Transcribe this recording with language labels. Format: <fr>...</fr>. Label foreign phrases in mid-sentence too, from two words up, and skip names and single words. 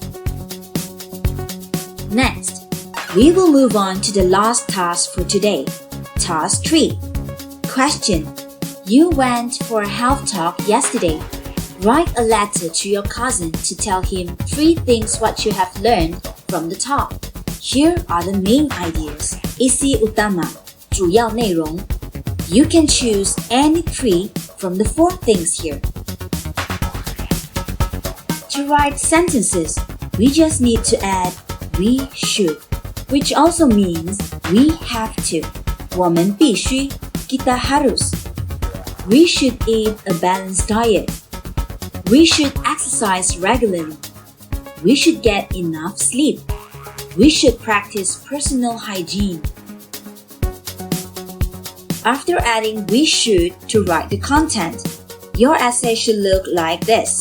<en>Next, we will move on to the last task for today, Task 3. Question: you went for a health talk yesterday. Write a letter to your cousin to tell him 3 things what you have learned from the talk. Here are the main ideas.</en> <ms>Isi utama,</ms> <zh>主要内容.</zh> <en>You can choose any 3 from the 4 things here. To write sentences, we just need to add we should, which also means we have to.</en> <zh>我们必须,</zh> <ms>kita harus.</ms> <en>We should eat a balanced diet. We should exercise regularly. We should get enough sleep. We should practice personal hygiene. After adding we should to write the content, your essay should look like this.</en>